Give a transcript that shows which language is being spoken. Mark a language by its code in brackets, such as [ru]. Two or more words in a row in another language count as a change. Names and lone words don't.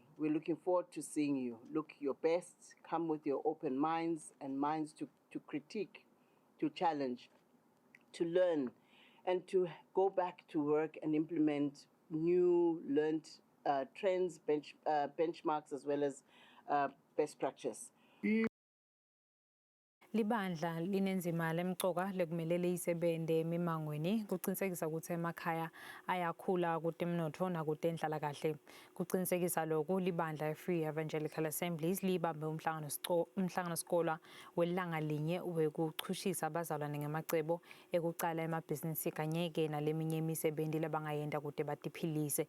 [en] We're looking forward to seeing you. Look your best, come with your open minds and minds to critique, to challenge, to learn, and to go back to work and implement new learned trends, benchmarks, as well as best practice. [ss] Libandla linenzima lemqoka lekumelele isebende emimangweni kuqinisekisa ukuthi emakhaya ayakhula kutemnotho nakutenhlala kahle. Kuqinisekisa lokhu libandla Free Evangelical Assemblies libambe umhlangano sikolwa welanga linye wekuchushisa abazalwane ngemacebo ekucala emabhizinisi kanye ke naleminye imisebenzi labangayenda kude batiphilise.